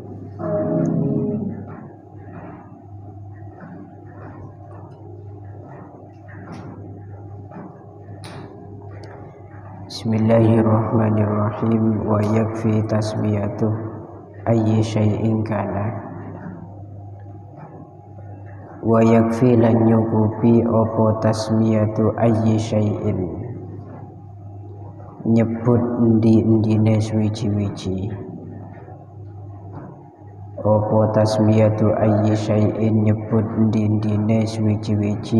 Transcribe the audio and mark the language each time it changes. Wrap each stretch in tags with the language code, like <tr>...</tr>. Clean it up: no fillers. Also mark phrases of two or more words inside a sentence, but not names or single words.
<ar>بسم الله الرحمن الرحيم. ويكفي تسميته أي شيء كان. ويكفي</ar> <jv>lan nyukupi opo</jv> <ar>تسمية أي شيء,</ar> <jv>nyebut endi-endine suwiji-wiji. Opo</jv> <ar>تسمية أي شيء,</ar> <jv>nyebut endi-endine suwiji-wiji.</jv>